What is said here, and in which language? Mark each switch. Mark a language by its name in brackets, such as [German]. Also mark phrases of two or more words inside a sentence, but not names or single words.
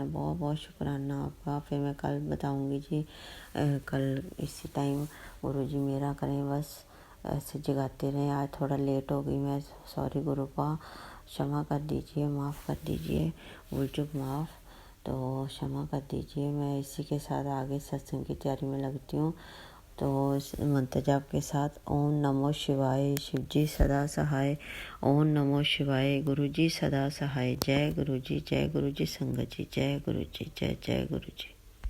[Hindi] बहुत बहुत शुक्राना आपका। फिर मैं कल बताऊंगी जी, कल इसी टाइम गुरुजी मेरा करें, बस ऐसे जगाते रहें। आज थोड़ा लेट हो गई मैं, सॉरी गुरुपा, क्षमा कर दीजिए, माफ़ कर दीजिए, भूल चूक माफ़, तो क्षमा कर दीजिए। मैं इसी के साथ आगे सत्संग की तैयारी में लगती हूँ। तो मंत्र जाप के साथ ओम नमो शिवाय, शिव जी सदा सहाय। ओम नमो शिवाय, गुरु जी सदा सहाय। जय गुरु जी, जय गुरु जी, संगत जी, जय गुरु जी, जय जय गुरु जी।